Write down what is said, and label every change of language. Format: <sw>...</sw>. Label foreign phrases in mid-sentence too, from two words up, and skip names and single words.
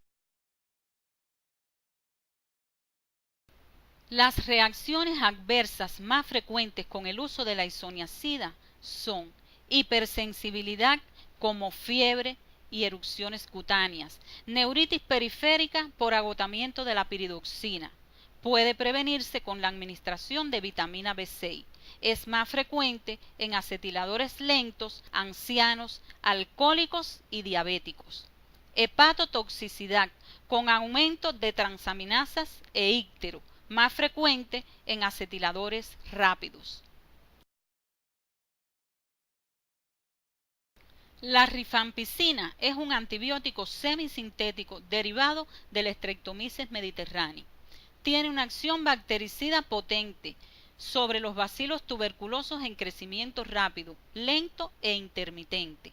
<es>Las reacciones adversas más frecuentes con el uso de la isoniazida son hipersensibilidad como fiebre y erupciones cutáneas, neuritis periférica por agotamiento de la piridoxina. Puede prevenirse con la administración de vitamina B6. Es más frecuente en acetiladores lentos, ancianos, alcohólicos y diabéticos. Hepatotoxicidad con aumento de transaminasas e íctero, más frecuente en acetiladores rápidos. La rifampicina es un antibiótico semisintético derivado del Streptomyces mediterráneo. Tiene una acción bactericida potente sobre los bacilos tuberculosos en crecimiento rápido, lento e intermitente.</es>